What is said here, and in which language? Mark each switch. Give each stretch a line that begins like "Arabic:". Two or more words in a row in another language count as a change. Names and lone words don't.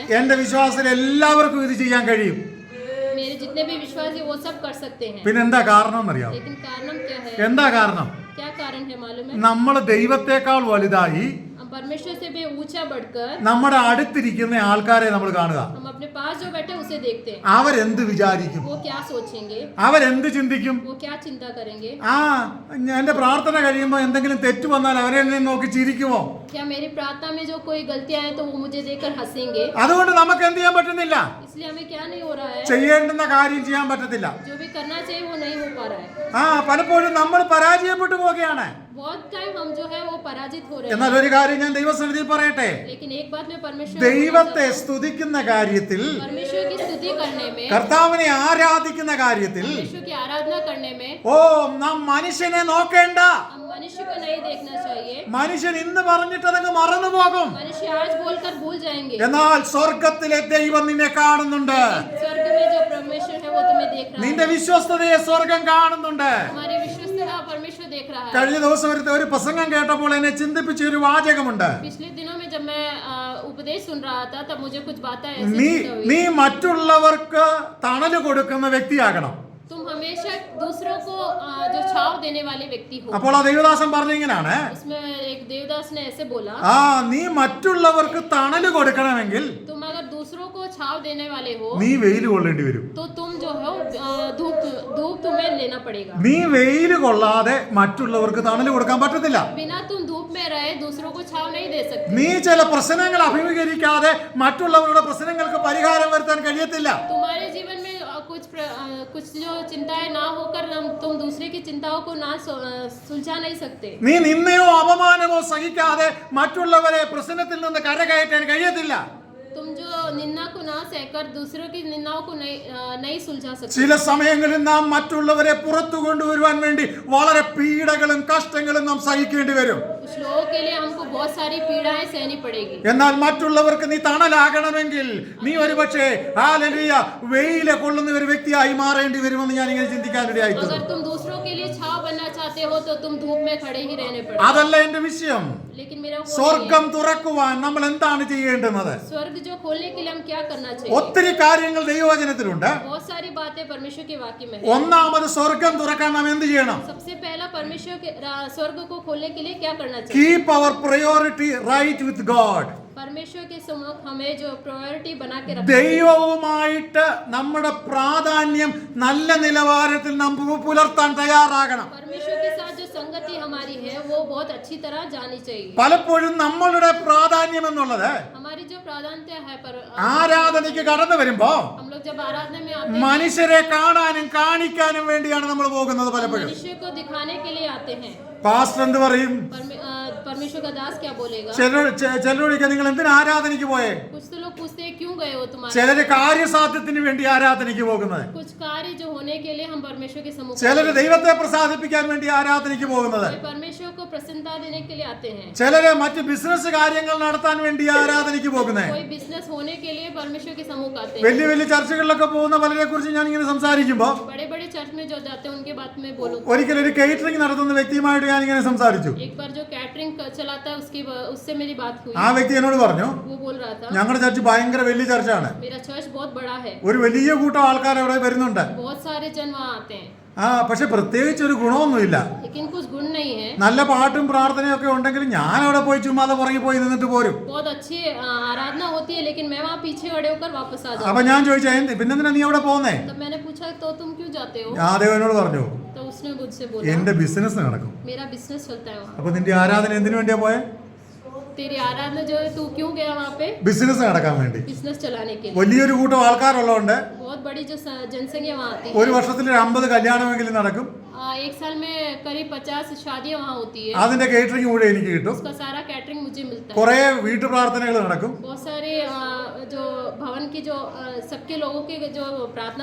Malayalam: എന്റെ വിശ്വാസത്തിൽ എല്ലാവർക്കും ഇത് ചെയ്യാൻ കഴിയും.
Hindi: मेरे जितने भी विश्वासी वो सब कर सकते हैं।
Malayalam: പിന്നെന്താ കാരണം എന്നറിയാമോ?
Hindi: लेकिन कारण क्या है?
Malayalam: എന്താ കാരണം?
Hindi: क्या कारण है मालूम है?
Malayalam: നമ്മൾ ദൈവത്തെക്കാൾ വലുതായി
Hindi: हम परमेश्वर से भी ऊंचा बढ़कर
Malayalam: നമ്മുടെ അടുത്തിരിക്കുന്ന ആൾക്കാരെ നമ്മൾ കാണുക.
Hindi: हम अपने पास जो बैठे उसे देखते हैं।
Malayalam: അവരെന്ത് വിചാരിക്കും,
Hindi: वो क्या सोचेंगे,
Malayalam: അവരെന്ത് ചിന്തിക്കും?
Hindi: वो क्या चिंता करेंगे।
Malayalam: എന്റെ പ്രാർത്ഥന കഴിയുമ്പോൾ എന്തെങ്കിലും തെറ്റ് വന്നാൽ അവരെ നോക്കി ചിരിക്കുമോ?
Hindi: क्या मेरी प्रार्थना में जो कोई गलतियां हैं तो वो मुझे देखकर हंसेंगे।
Malayalam: അതുകൊണ്ട് നമുക്ക് എന്ത് ചെയ്യാൻ പറ്റുന്നില്ല?
Hindi: इसलिए हमें क्या नहीं हो रहा है,
Malayalam: ചെയ്യേണ്ടുന്ന കാര്യം ചെയ്യാൻ പറ്റത്തില്ല.
Hindi: जो भी करना चाहिए वो नहीं हो पा रहा है।
Malayalam: പലപ്പോഴും നമ്മൾ പരാജയപ്പെട്ടു പോവുകയാണ്.
Hindi: बहुत टाइम हम जो है वो पराजित हो रहे
Malayalam: എന്നാൽ
Hindi: हैं।
Malayalam: ഒരു കാര്യം ഞാൻ ദൈവസന്നിധിയിൽ പറയട്ടെ,
Hindi: लेकिन एक बात मैं परमेश्वर
Malayalam: ദൈവത്തെ സ്തുതിക്കുന്ന കാര്യത്തിൽ,
Hindi: परमेश्वर की स्तुति करने में,
Malayalam: കർത്താവിനെ ആരാധിക്കുന്ന കാര്യത്തിൽ
Hindi: परमेश्वर की आराधना करने में
Malayalam: നാം മനുഷ്യനെ നോക്കേണ്ട.
Hindi: हम मनुष्य को नहीं देखना चाहिए।
Malayalam: മനുഷ്യൻ ഇന്ന് പറഞ്ഞിട്ട് അതങ്ങ് മറന്നു പോകും.
Hindi: मनुष्य आज बोलकर भूल जाएंगे।
Malayalam: എന്നാൽ സ്വർഗത്തിലെ ദൈവം നിന്നെ കാണുന്നുണ്ട്.
Hindi: स्वर्ग में जो परमेश्वर है वो तुम्हें देख रहा
Malayalam: നിന്റെ
Hindi: है।
Malayalam: വിശ്വസ്തതയെ സ്വർഗം കാണുന്നുണ്ട്.
Hindi: हमारी विश्वस्तता परमेश्वर देख रहा है।
Malayalam: കഴിഞ്ഞ ദിവസം ഒരു പ്രസംഗം കേട്ടപ്പോൾ എന്നെ ചിന്തിപ്പിച്ച ഒരു വാചകമുണ്ട്.
Hindi: पिछले दिनों में जब मैं उपदेश सुन रहा था तब मुझे कुछ बातें ऐसी
Malayalam: നീ
Hindi: चिंता हुई।
Malayalam: നീ മറ്റുള്ളവർക്ക് തണല് കൊടുക്കുന്ന വ്യക്തിയാകണം.
Hindi: तुम हमेशा दूसरों को जो छाव देने वाले व्यक्ति हो।
Malayalam: അപ്പോൾ ആ ദേവദാസൻ പറഞ്ഞിങ്ങനാണ്,
Hindi: उसमें एक देवदास ने ऐसे बोला,
Malayalam: നീ മറ്റുള്ളവർക്ക് തണല് കൊടുക്കണമെങ്കിൽ
Hindi: तुम अगर दूसरों को छाव देने वाले हो
Malayalam: നീ വെയിൽ കൊള്ളേണ്ടി വരും.
Hindi: तो तुम जो हो धूप तुम्हें लेना पड़ेगा।
Malayalam: നീ വെയിൽ കൊള്ളാതെ മറ്റുള്ളവർക്ക് തണല് കൊടുക്കാൻ പറ്റത്തില്ല.
Hindi: बिना तुम धूप में रहे दूसरों को छाव नहीं दे सकते।
Malayalam: നീ ചില പ്രശ്നങ്ങൾ അഭിമുഖീകരിക്കാതെ മറ്റുള്ളവരുടെ പ്രശ്നങ്ങൾക്ക് പരിഹാരം വരുത്താൻ കഴിയത്തില്ല.
Hindi: तुम्हारे जीवन में कुछ जो चिंताएं ना होकर तुम दूसरे की चिंताओं को ना सुलझा नहीं सकते।
Malayalam: നീ നിന്നയോ അപമാനമോ സഹിക്കാതെ മറ്റുള്ളവരെ പ്രശ്നത്തിൽ നിന്ന് കരകയറ്റാൻ കഴിയത്തില്ല.
Hindi: तुम जो निंदा को ना सहकर दूसरों की निंदाओं को नहीं सुलझा सकते।
Malayalam: ചില സമയങ്ങളിൽ നാം മറ്റുള്ളവരെ പുറത്തു കൊണ്ടുവരുവാൻ വേണ്ടി വളരെ പീഡകളും കഷ്ടങ്ങളും നാം സഹിക്കേണ്ടി വരും.
Hindi: कुछ लोगों के लिए हमको बहुत सारी पीड़ाएं सहनी पड़ेगी।
Malayalam: എന്നാൽ മറ്റുള്ളവർക്ക് നീ തണലാകണമെങ്കിൽ നീ ഒരുപക്ഷെ ഹല്ലേലൂയ വെയിലെ കൊള്ളുന്ന ഒരു വ്യക്തിയായി മാറേണ്ടി വരുമെന്ന് ഞാൻ ഇങ്ങനെ ചിന്തിക്കാനിടയായി.
Hindi: अगर तुम दूसरों के लिए छाव बनना चाहते हो तो तुम धूप में खड़े ही रहने पड़ेगा।
Malayalam: അതല്ല എന്റെ വിഷയം.
Hindi: लेकिन मेरा
Malayalam: സ്വർഗം തുറക്കുവാൻ നമ്മൾ എന്താണ് ചെയ്യേണ്ടത്?
Hindi: स्वर्ग जो खोलने के लिए हम क्या करना चाहिए?
Malayalam: ഒത്തിരി കാര്യങ്ങൾ ദൈവവചനത്തിലുണ്ട്.
Hindi: बहुत सारी बातें परमेश्वर के वाक्य में है।
Malayalam: ഒന്നാമത് സ്വർഗം തുറക്കാൻ നാം എന്ത് ചെയ്യണം?
Hindi: सबसे पहला परमेश्वर के स्वर्ग को खोलने के लिए क्या करना चाहिए?
English: keep our priority right with God.
Hindi: परमेश्वर के सम्मुख हमें जो प्रायोरिटी बना के रखना।
Malayalam: ദൈവവുമായിട്ട് നമ്മുടെ പ്രാധാന്യം നല്ല നിലവാരത്തിൽ നാം പുലർത്താൻ തയ്യാറാകണം.
Hindi: परमेश्वर के साथ जो संगति हमारी है वो बहुत अच्छी तरह जानी चाहिए।
Malayalam: പലപ്പോഴും നമ്മളുടെ പ്രാധാന്യം എന്നുള്ളത്
Hindi: हमारी जो प्राधान्यता है
Malayalam: ആരാധനയ്ക്ക് കടന്നു വരുമ്പോ
Hindi: हम लोग जब आराधना में आते हैं
Malayalam: മനുഷ്യരെ കാണാനും കാണിക്കാനും വേണ്ടിയാണ് നമ്മൾ പോകുന്നത്. പലപ്പോഴും
Hindi: मनुष्य को दिखाने के लिए आते हैं।
Malayalam: പാസ്റ്റർ എന്ത് പറയും?
Hindi: परमेश्वर का दास क्या बोलेगा?
Malayalam: ചിലരൊക്കെ നിങ്ങൾ എന്തിനാ ആരാധനയ്ക്ക് പോയേ?
Hindi: कुछ तो लोग पूछते हैं क्यों गए हो तुम्हारे?
Malayalam: ചിലര് കാര്യസാധ്യത്തിന് വേണ്ടി ആരാധനയ്ക്ക് പോകുന്നത്.
Hindi: कुछ कार्य जो होने के लिए हम परमेश्वर के सम्मुख
Malayalam: ചിലര് ദൈവത്തെ പ്രസാദിപ്പിക്കാൻ വേണ്ടി ആരാധനയ്ക്ക് പോകുന്നത്.
Hindi: परमेश्वर को प्रसन्नता देने के लिए आते हैं।
Malayalam: ചിലര് മറ്റ് ബിസിനസ് കാര്യങ്ങൾ നടത്താൻ വേണ്ടി ആരാധനയ്ക്ക് പോകുന്നത്.
Hindi: कोई बिजनेस होने के लिए परमेश्वर के सम्मुख आते हैं।
Malayalam: വലിയ വലിയ ചർച്ചകളിലൊക്കെ പോകുന്ന പലരെ കുറിച്ച് ഞാൻ ഇങ്ങനെ സംസാരിക്കുമ്പോ
Hindi: बड़े बड़े चर्च में जो जाते हैं उनके बात में बोलूं।
Malayalam: ഒരിക്കൽ ഒരു കേറ്ററിംഗ് നടത്തുന്ന വ്യക്തിയുമായിട്ട് ഞാൻ ഇങ്ങനെ സംസാരിച്ചു.
Hindi: एक बार जो कैटरिंग चलाता है उससे मेरी बात हुई।
Malayalam: ആ വ്യക്തി എന്നോട് പറഞ്ഞു,
Hindi: वो बोल रहा था
Malayalam: ഞങ്ങളുടെ ചർച്ച് ഭയങ്കര വലിയ ചർച്ചാണ്.
Hindi: मेरा चर्च बहुत बड़ा है।
Malayalam: ഒരു വലിയ കൂട്ടം ആൾക്കാർ അവിടെ വരുന്നുണ്ട്.
Hindi: बहुत सारे जन वहाँ आते हैं।
Malayalam: പക്ഷെ പ്രത്യേകിച്ച് ഒരു ഗുണമൊന്നുമില്ല.
Hindi: लेकिन कुछ गुण नहीं है।
Malayalam: നല്ല പാട്ടും പ്രാർത്ഥനയും ഒക്കെ ഉണ്ടെങ്കിലും ഞാൻ അവിടെ പോയി ചുമ്മാതെ പുറകെ പോയി നിന്നിട്ട് പോരും.
Hindi: बहुत अच्छी आराधना होती है लेकिन मैं वहाँ पीछे खड़े होकर वापस आ जाता
Malayalam: അപ്പൊ ഞാൻ ചോദിച്ചു, പിന്നെന്തിനാ നീ അവിടെ പോകുന്നേ?
Hindi: हूँ। तब मैंने पूछा तो तुम क्यों जाते हो?
Malayalam: അദ്ദേഹം എന്നോട് പറഞ്ഞു,
Hindi: तो उसने मुझसे बोला
Malayalam: എന്റെ ബിസിനസ് നടക്കും.
Hindi: मेरा बिजनेस चलता है वहाँ।
Malayalam: അപ്പൊ നിന്റെ ആരാധന എന്തിനു വേണ്ടിയാ പോയെ?
Hindi: तेरी आराधना जो है तू क्यों गया वहाँ पे?
Malayalam: ബിസിനസ് നടക്കാൻ വേണ്ടി.
Hindi: बिजनेस चलाने के लिए।
Malayalam: വലിയൊരു കൂട്ടം ആൾക്കാരുള്ളതുകൊണ്ട്
Hindi: बहुत बड़ी जो जनसंख्या वहाँ आती है।
Malayalam: ഒരു വർഷത്തിൽ 50 കല്യാണമെങ്കിലും നടക്കും.
Hindi: एक साल में करीब 50 शादियाँ वहाँ होती है।
Malayalam: അതിന്റെ കേറ്ററിംഗ് കൂടെ എനിക്ക് കിട്ടും.
Hindi: उसका सारा कैटरिंग मुझे मिलता है।
Malayalam: കുറെ വീട്ടു പ്രാർത്ഥനകൾ നടക്കും.
Hindi: बहुत सारे जो भवन की जो सबके लोगों के जो प्रार्थना